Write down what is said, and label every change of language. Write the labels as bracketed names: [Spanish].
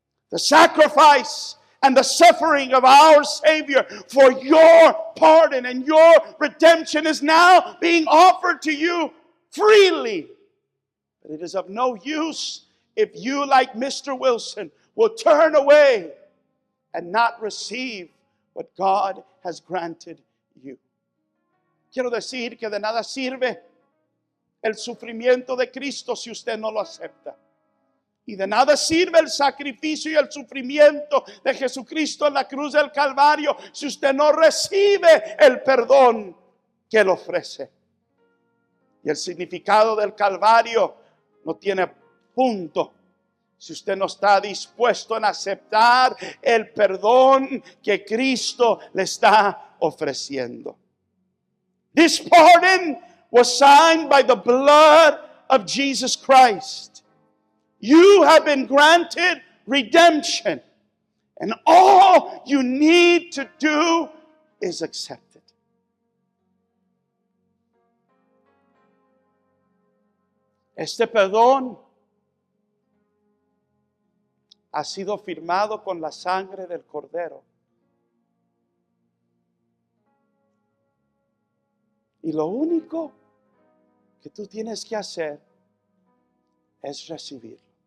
[English] The sacrifice and the suffering of our Savior for your pardon and your redemption is now being offered to you freely. But it is of no use if you, like Mr. Wilson, will turn away and not receive what God has granted you. [Spanish] Quiero decir que de nada sirve el sufrimiento de Cristo si usted no lo acepta. Y de nada sirve el sacrificio y el sufrimiento de Jesucristo en la cruz del Calvario si usted no recibe el perdón que Él ofrece. Y el significado del Calvario no tiene punto si usted no está dispuesto a aceptar el perdón que Cristo le está ofreciendo. [English] This pardon was signed by the blood of Jesus Christ. You have been granted redemption, and all you need to do is accept it. [Spanish] Este perdón ha sido firmado con la sangre del Cordero. Y lo único que tú tienes que hacer es recibirlo.